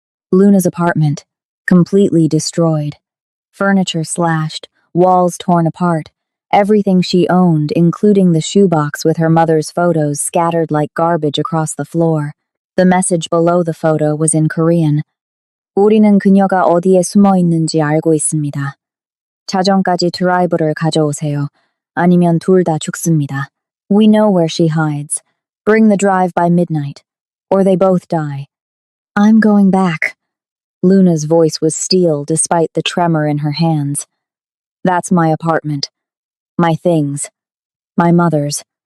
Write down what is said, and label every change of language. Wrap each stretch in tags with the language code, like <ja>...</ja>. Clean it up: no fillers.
<en>Luna's apartment, completely destroyed. Furniture slashed, walls torn apart, everything she owned, including the shoebox with her mother's photos, scattered like garbage across the floor. The message below the photo was in Korean.</en> <ko>우리는 그녀가 어디에 숨어 있는지 알고 있습니다. 자정까지 드라이버를 가져오세요. 아니면 둘 다 죽습니다.</ko> <en>We know where she hides. Bring the drive by midnight, or they both die. I'm going back. Luna's voice was steel despite the tremor in her hands. That's my apartment. My things. My mother's.</en>